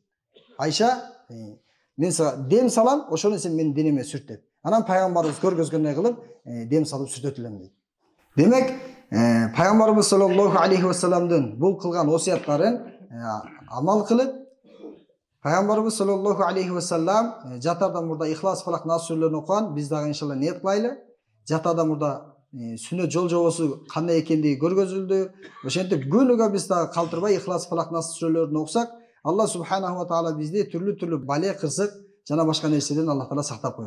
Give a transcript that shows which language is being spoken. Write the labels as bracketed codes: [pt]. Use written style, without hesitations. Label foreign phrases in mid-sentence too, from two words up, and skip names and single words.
[ky] Айша, мен сага дем салам, ошону сен менин денеме сүрт деп. Анан пайгамбарыбыз көргөзгөндөй кылып, дем салып сүртөт элем дейт. Демек, пайгамбарыбыз [ar] صلى الله عليه وسلم [ky] бул кылган осуяттарын амал кылып, пайгамбарыбыз [ar] صلى الله عليه وسلم [ky] жатардан мурда Ихлас, Фалак, Нас сүрөлөрүн окуган, биз дагы иншалла ниет кылайлы. Жатардан мурда сүннөт жол жобосу кандай экендиги көргөзүлдү. Ошентип күнүгө биз дагы калтырбай Ихлас, Фалак, Нас сүрөлөрүн окусак, Алла [ar] سبحانه وتعالى [ky] бизди түрлүү бале, кырсык жана башка нерседен Алла таала сактап коет.